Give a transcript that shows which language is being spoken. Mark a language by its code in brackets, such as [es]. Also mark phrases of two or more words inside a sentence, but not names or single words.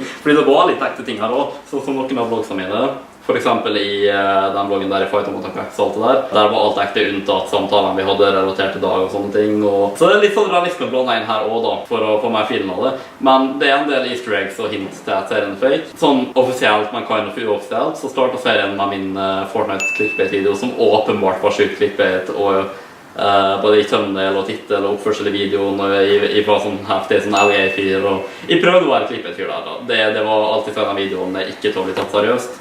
[no] Fordi det var litt ekte ting her også, sånn som noen av vlogsene mine. For eksempel i den vloggen der i Fight on Attack og alt det der. Der var alt ekte unntatt samtalene vi hadde relatert til dag og sånne ting. Så det er litt sånn realisme blanda inn her også da, for å få mer film av det. Men det er en del [en] easter eggs [no] og hint til at serien er fake. Sånn offisielt, men [en] kind of [no] uoffisielt, så startet serien med min Fortnite clickbait-video som åpenbart var sykt clickbait og både i thumbnail og titel og oppførsel i videoen og i var sånn heftig sånn LA-fyr og jeg prøvde å være clickbait-fyr der da. Det var alltid sånn videoen ikke til å bli tatt seriøst.